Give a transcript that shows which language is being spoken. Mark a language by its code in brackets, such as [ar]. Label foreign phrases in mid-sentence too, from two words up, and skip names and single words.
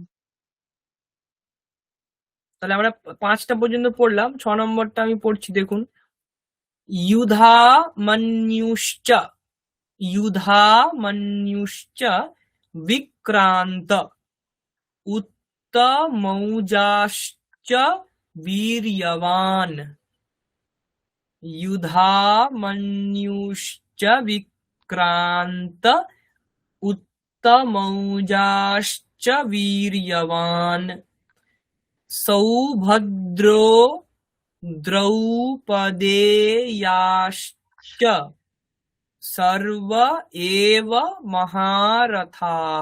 [bn] তাহলে আমরা 5টা পর্যন্ত পড়লাম, 6 নম্বরটা আমি পড়ছি, দেখুন। [sa] युधा मन्युश्च, युधा मन्युश्च विक्रान्त उत्तमौजाश्च वीर्यवान्। युधा मन्युश्च विक्रान्त उत्तमौजाश्च वीर्यवान्। सौभद्रो द्रौपदेयाश्च सर्व एव महारथाः।